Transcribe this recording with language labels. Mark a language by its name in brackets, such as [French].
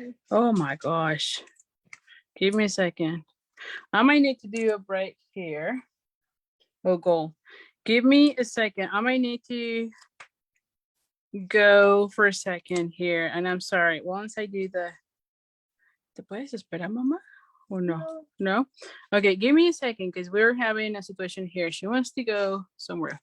[English] Oh my gosh. Give me a second. I might need to do a break here. Oh, goal. Give me a second. I might need to go for a second here. And I'm sorry. Once I do [Spanish] ¿Te puedes esperar, mamá? [English] Or no? No? Okay, give me a second because we're having a situation here. She wants to go somewhere.